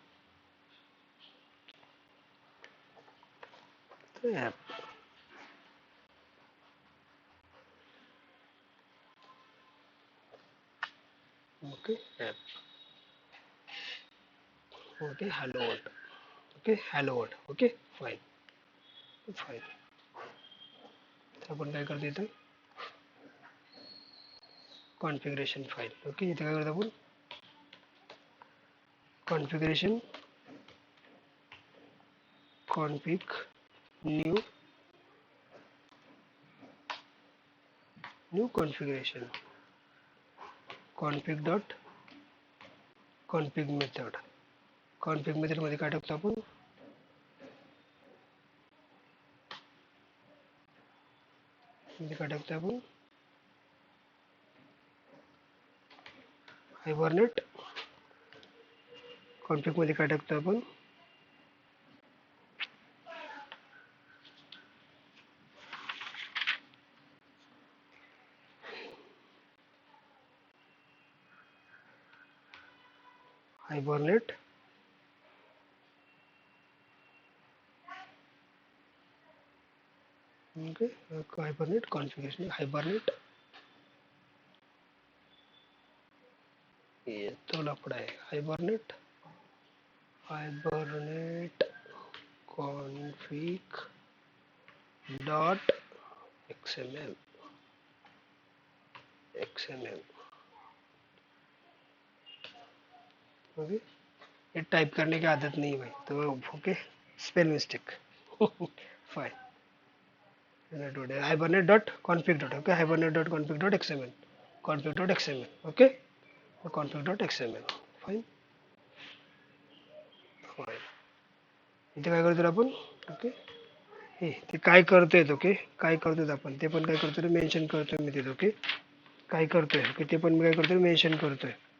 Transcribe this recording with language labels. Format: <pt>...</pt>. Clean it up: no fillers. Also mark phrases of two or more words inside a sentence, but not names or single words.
<en>app ok app ok hello world ok hello world ok fine fine.</en> <mr>आपण काय करतो इथं</mr> <en>configuration file. ओके</en> <mr>इथे काय करतो आपण</mr> <en>configuration config new configuration config dot config method. config method</en> <mr>मध्ये काय टाकतो आपण हायबरनेट. config मध्ये काय टाकतो आपण हायबरनेट</mr> <en>ok Hibernate configuration Hibernate</en> <hi>ये तो लफड़ा है</hi> <en>Hibernate config dot xml ok.</en> <hi>ये टाइप करने की आदत नहीं है भाई तो</hi> <en>ok spell mistake fine. Hibernate dot config dot ok Hibernate dot config dot XML config dot XML ok config dot XML fine fine.</en> <mr>इथे काय करतो आपण ओके हे ते काय करतोय ओके काय करतोय आपण ते पण काय करतोय मेन्शन करतोय मी तिथे ओके काय करतोय ओके ते पण मी काय करतोय मेन्शन करतोय.</mr>